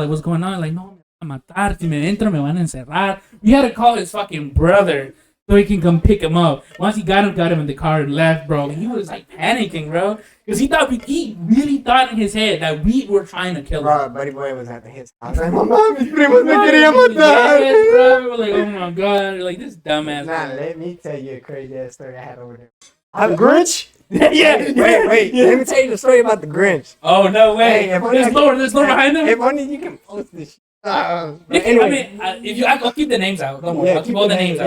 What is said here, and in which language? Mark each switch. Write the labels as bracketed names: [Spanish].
[English] Like, what's going on? Like, [Spanish] no, me van a matar. Si me entro, me van a encerrar. [English] We had to call his fucking brother so he can come pick him up. Once he got him in the car and left, bro. He was like panicking, bro. Because he really thought in his head that we were trying to kill him. Bro, buddy boy was at his house. [Spanish] Like, mamá, mis primos me querían matar. [English] Yes, bro. We were like, oh my God. Like, this dumbass. Nah, let me tell you a crazy ass story I had over there. The Grinch? Yeah. Wait. Let me tell you the story about the Grinch. Oh, no way. Hey, there's Lord behind him. If only you can post this shit. Anyway, I'll keep the names out. Don't worry. I'll keep all the names out.